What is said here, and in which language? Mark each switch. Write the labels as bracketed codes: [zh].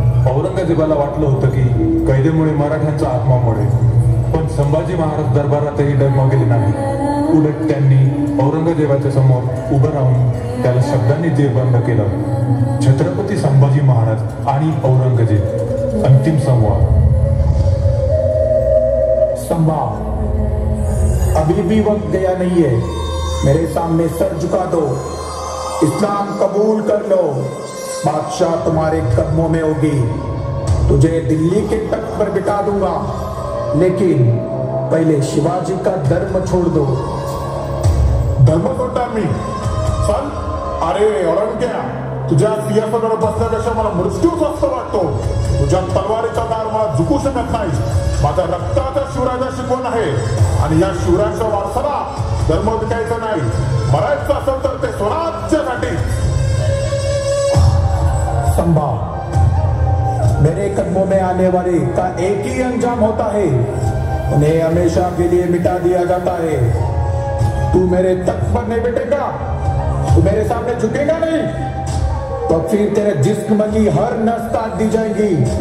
[mr] औरंगजेबाला वाटलं होतं की कैदेमुळे मराठ्यांचा आत्मा मरेल, पण संभाजी महाराज दरबारातही डगमगले नाही. उलट त्यांनी औरंगजेबाच्या समोर उभं राहून त्याला शब्दांनी जेरबंद केलं. छत्रपती संभाजी महाराज आणि औरंगजेब. अंतिम संवाद. [hi] संभा, अभी भी वक्त गया नहीं है. मेरे सामने सर झुका दो. इस्लाम कबूल कर लो. बादशाह तुम्हारे कदमों में होगी. तुझे दिल्ली के तख्त पर बिठा दूंगा, लेकिन पहले शिवाजी का धर्म छोड़ दो. [mr] धर्म सोडणार मी? चल. अरे औरंग्या, तुझ्या सिंहासनावर बसण्यापेक्षा मला मृत्यूच असं वाटतो. तुझ्या तलवारीचा दार मला झुकू शकत नाही. माझ्या रक्ताचा शिवराजा शिकवण आहे आणि या शिवरायांच्या वारसाला धर्म विकायचा नाही. मरायचं असेल तर ते स्वराज्यासाठी. [hi] संभा, मेरे कदमों में आने वाले का एक ही अंजाम होता है, उन्हें हमेशा के लिए मिटा दिया जाता है. तू मेरे तख्त पर नहीं बैठेगा, तू मेरे सामने झुकेगा नहीं, तो फिर तेरे जिस्म की हर नस काट दी जाएगी.